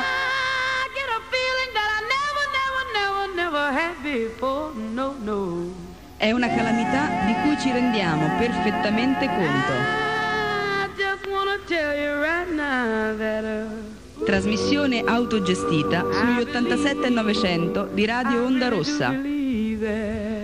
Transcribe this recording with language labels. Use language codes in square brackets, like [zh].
[en] I get a feeling that I never, never, never, never had before, no, no. [it] È una calamità di cui ci rendiamo perfettamente conto. [en] I just wanna tell you right now that, [it] trasmissione autogestita sugli 87 e 900 di Radio Onda Rossa.